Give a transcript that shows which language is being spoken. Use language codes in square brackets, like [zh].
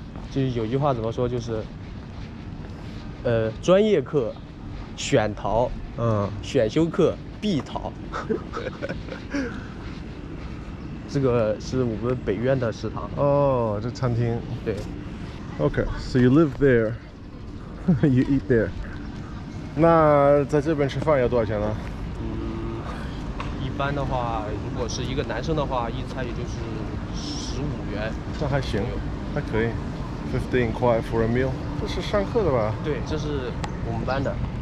[zh] 就是有句话怎么说，就是专业课选逃，选修课必逃。这个是我们北苑的食堂。哦，这餐厅。对。 [en] Okay, so you live there, you eat there. [zh] 那在这边吃饭要多少钱呢？一般的话，如果是一个男生的话，一餐也就是15元。这还行，还可以。15块 [en] for a meal。 [zh] 这是上课的吧？对，这是我们班的。